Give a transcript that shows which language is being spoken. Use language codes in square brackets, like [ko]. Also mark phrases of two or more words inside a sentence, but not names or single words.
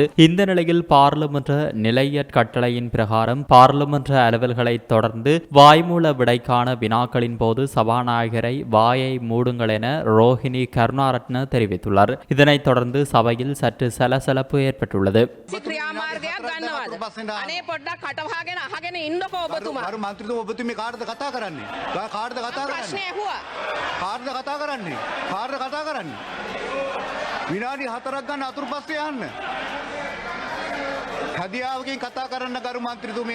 [ta] இந்த நிலையில் பாராளுமன்ற நிலையற் கட்டளையின் பிரகாரம் பாராளுமன்ற அலுவல்களை தொடர்ந்து வாய்மூல விடைக்கான வினாக்களின் போது சபாநாயகரை வாயை மூடுங்கள் என ரோஹினி கருணாரத்ன தெரிவித்துள்ளார். இதனைத் தொடர்ந்து சபையில் சற்று சலசலப்பு ஏற்பட்டுள்ளது. [si] කටවාගෙන අහගෙන ඉන්නකෝ ඔබතුමා. අර මන්ත්‍රීතුමා ඔබතුමී කාටද කතා කරන්නේ? කාටද කතා කරන්නේ? ප්‍රශ්නේ ඇහුවා. කාටද කතා කරන්නේ? කාටද කතා කරන්නේ? විනාඩි 4ක් ගන්න අතුරු පස්සේ යන්න. හදියාවකින් කතා කරන්න ගරු මන්ත්‍රීතුමිය.